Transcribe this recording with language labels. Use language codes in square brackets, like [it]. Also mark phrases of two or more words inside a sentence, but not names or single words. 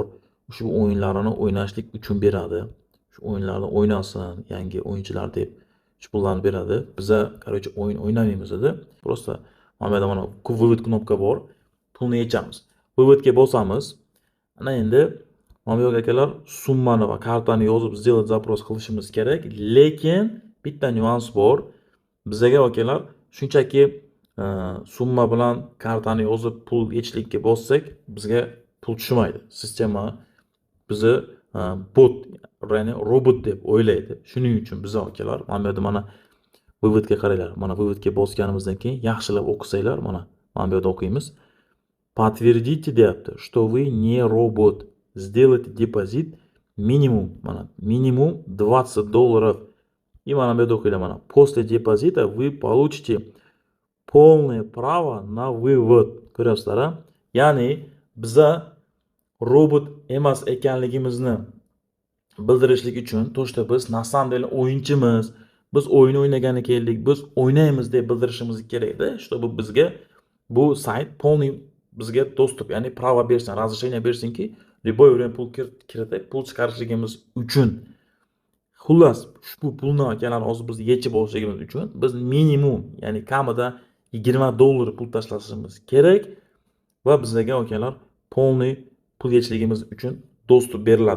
[uz] Shu o'yinlarini o'ynashlik uchun beradi. Shu o'yinlarni o'ynasin, yangi o'yinchilar deb shu pullarni beradi. Biza, короче, o'yin o'ynamaymiz edi. Просто mana bu yerda mana вывод knopka bor. Pulni yechamiz. Выводga bosamiz. Ana endi mana bu yerga akalar summani va kartani yozib [ru] сделать запрос [uz] qilishimiz kerak. Lekin bitta nyuans bor. Bizaga akalar shunchaki summa bilan kartani yozib pul yechishlikka bossak, bizga pul tushmaydi. Sistema bizni bot, ya'ni robot deb o'ylaydi. Shuning uchun biz akalar mana bu yerda mana выводga qaranglar. Mana выводga bosganimizdan keyin yaxshilab o'qisanglar, mana bu yerda o'qiymiz. [ru] Подтвердите deyapti, что вы не робот. Сделайте депозит минимум, [uz] mana minimum $20. [ru] И [uz] mana bu yerda o'qinglar, mana [ru] после депозита вы получите полное право на вывод. [uz] Ko'ryapsizlar? Ya'ni biza robot emas ekanligimizni bildirishlik uchun, to'shda biz [ru] на самом деле [uz] o'yinchimiz, biz o'yin o'ynagani keldik, biz o'ynaymiz deb bildirishimiz kerak-da, чтобы bizga bu sayt полный bizga dostup, ya'ni pravo bersin, разрешение bersinki, [ru] любой время [uz] pul kiritib, pul chiqarishligimiz uchun. Xullas, ushbu pulni akalar hozir biz yechib olishligimiz uchun biz minimum, ya'ni kamida $20 pul tashlashimiz kerak va bizga akalar полный pul yechishligimiz uchun dostup beriladi.